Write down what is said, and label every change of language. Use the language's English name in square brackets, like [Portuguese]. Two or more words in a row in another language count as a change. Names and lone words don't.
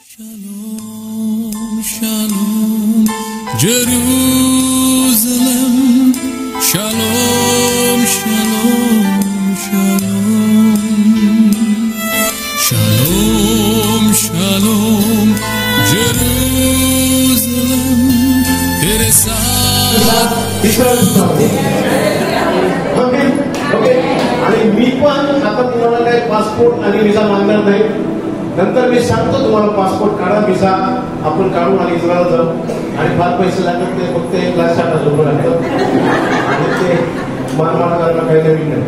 [Hebrew] שלום, שלום, ירושלים. שלום, שלום, שלום. שלום, שלום, Jerusalem. [Hindi] तेरे साथ [English] okay okay [Marathi] आणि मी पण आता तुम्हाला काही पासपोर्ट आणि व्हिसा मागणार नाही. नंतर मी सांगतो तुम्हाला पासपोर्ट काढा, व्हिसा आपण काढून आणि इस्रायलला जाऊ. आणि फार पैसे लागतात, ते फक्त 1,60,000 लागतात आणि ते मानमान करायला काही नवीन नाही.